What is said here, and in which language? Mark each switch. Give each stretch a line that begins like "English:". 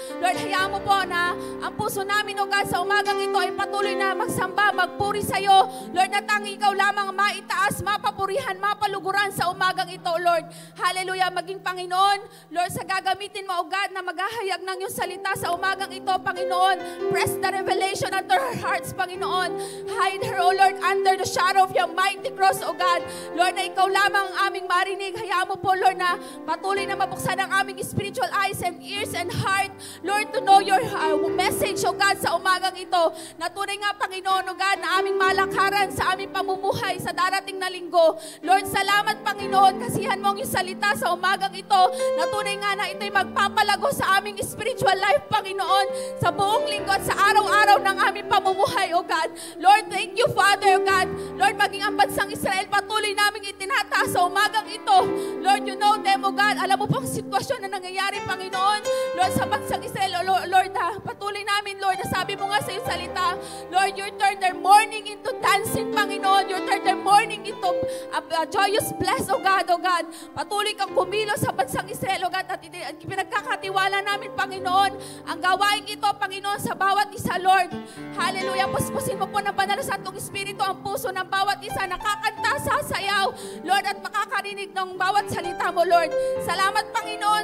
Filipino: Lord, hayaan mo po na ang puso namin, O God, sa umagang ito ay patuloy na magsamba, magpuri sa iyo. Lord, na tanging ikaw lamang maitaas, mapapurihan, mapaluguran sa umagang ito, Lord. Hallelujah, maging Panginoon. Lord, sa gagamitin mo, O God, na maghahayag ng iyong salita sa umagang ito, Panginoon.
English: Press the revelation under her hearts, Panginoon. Hide her, O Lord, under the shadow of your mighty cross, O God.
Filipino: Lord, na ikaw lamang ang aming marinig. Hayaan mo po, Lord, na patuloy na mabuksan ang aming
English: spiritual eyes and ears and heart, Lord, to know your message, O God,
Filipino: sa umagang ito. Na tunay nga, Panginoon, O God, na aming malakaran sa aming pamumuhay sa darating na linggo. Lord, salamat, Panginoon, kasihan mo ang iyong salita sa umagang ito. Na tunay nga na ito'y magpapalago sa aming spiritual life, Panginoon, sa buong linggo at sa araw-araw ng aming pamumuhay, O God.
English: Lord, thank you, Father, O God.
Filipino: Lord, maging ang bansang Israel, patuloy namin itinataas sa umagang ito. Lord,
English: you know them, O God.
Filipino: Alam mo po ang sitwasyon na nangyayari, Panginoon. Lord, sa bansang Israel, Lord, patuloy namin, Lord, na sabi mo nga sa iyong salita, Lord,
English: you turn their mourning into dancing,
Filipino: Panginoon.
English: You turn their mourning into a joyous bless, O God, O God.
Filipino: Patuloy kang kumilos sa bansang Israel, O God, at pinagkakatiwala namin, Panginoon, ang gawain ito, Panginoon, sa bawat isa, Lord. Hallelujah. Puspusin mo po ng banal sa atong Espiritu ang puso ng bawat isa, nakakanta, sasayaw, Lord, at makakarinig ng bawat salita mo, Lord. Salamat, Panginoon.